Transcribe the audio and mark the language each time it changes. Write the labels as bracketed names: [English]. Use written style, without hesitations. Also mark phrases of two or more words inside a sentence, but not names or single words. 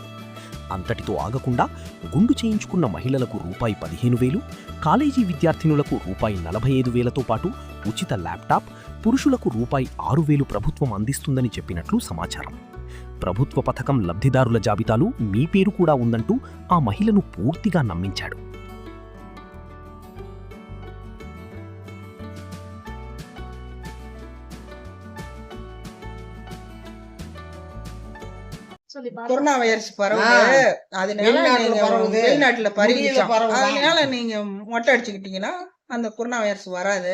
[Telugu] అంతటితో ఆగకుండా గుండు చేయించుకున్న మహిళలకు ₹15,000, కాలేజీ విద్యార్థినులకు ₹45,000తో పాటు ఉచిత ల్యాప్టాప్, పురుషులకు ₹6,000 ప్రభుత్వం అందిస్తుందని చెప్పినట్లు సమాచారం. ప్రభుత్వ పథకం లబ్ధిదారుల జాబితాలో మీ పేరు కూడా ఉందంటూ ఆ మహిళను పూర్తిగా నమ్మించాడు. [Tamil] கொரோனா வைரஸ் பரவுது, அதனால வெளிநாட்டுல பரவிச்சோம். அதனால நீங்க மொட்டை அடிச்சுக்கிட்டீங்கன்னா அந்த கொரோனா வைரஸ் வராது.